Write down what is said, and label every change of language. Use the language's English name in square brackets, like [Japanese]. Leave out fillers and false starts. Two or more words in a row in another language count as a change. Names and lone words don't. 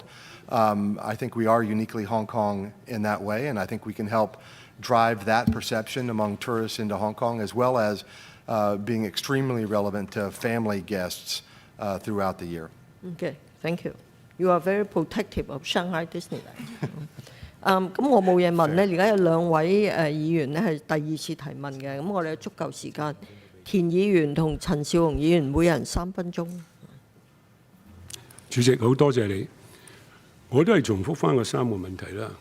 [English] I think we are uniquely Hong Kong in that way, and I think we can help drive that perception among tourists into Hong Kong, as well as being extremely relevant to family guests throughout the year. Okay, thank you. You are very protective of Shanghai Disneyland. [Cantonese] 咁我冇嘢問咧，而家有兩位議員咧係第二次提問嘅，咁我哋有足夠時間。田議員同陳紹雄議員每人3分鐘。主席，好多謝你。我都係重複翻個3個問題啦。